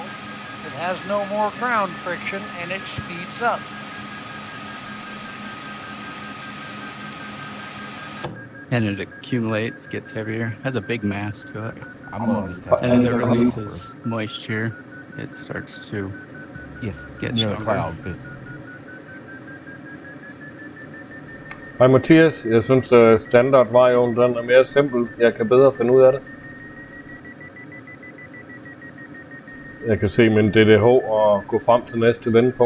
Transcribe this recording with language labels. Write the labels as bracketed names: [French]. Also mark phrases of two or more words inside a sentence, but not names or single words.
[English] It has no more ground friction, and it speeds up. And it accumulates, gets heavier, has a big mass to it. I'm gonna just test And as it it. releases moisture, it starts to get near the stronger. cloud. Because [Danish] Hej Mathias, jeg synes standardvejen den er mere simpel. Jeg kan bedre finde ud af det. Jeg kan se min DDH og gå frem til næste vendepunkt.